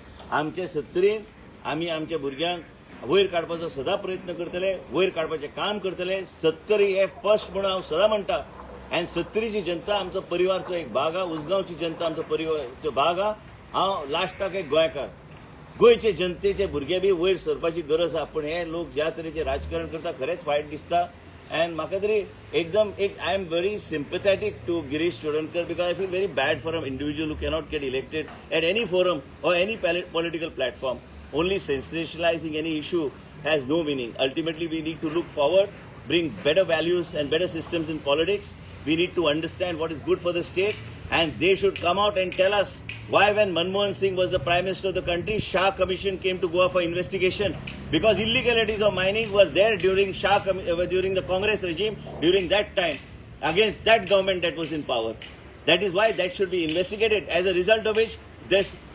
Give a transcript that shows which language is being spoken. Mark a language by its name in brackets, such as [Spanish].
[Goan Konkani] आमचे सत्तरीन आमी आमच्या भुरग्यांक वयर काडपाचो सदां प्रयत्न करतले, वयर काडपाचें काम करतले. सत्तरी हे फर्स्ट म्हणून हांव सदां म्हणटा. आनी सत्तरीची जनता आमचो परिवारचो एक भाग आहा, उसगांवची जनता आमचो परिवारचो भाग आहा. हांव लास्टाक एक गोंयकार. गोंयचे जनतेचे भुरगे बी वयर सरपाची गरज आहा. पूण हे लोक ज्या तरेचें राजकारण करता खरेंच वायट दिसता. [English] and [Goan Konkani] म्हाका तरी एकदम एक [English] I am very sympathetic to Girish Chodankar because I feel very bad for an individual who cannot get elected at any forum or any political platform. Only sensationalizing any issue has no meaning. Ultimately, we need to look forward, bring better values and better systems in politics. We need to understand what is good for the state, and they should come out and tell us why, when Manmohan Singh was the Prime Minister of the country, Shah Commission came to Goa for investigation, because illegalities of mining were there during during the Congress regime during that time against that government that was in power. That is why that should be investigated. As a result of which, this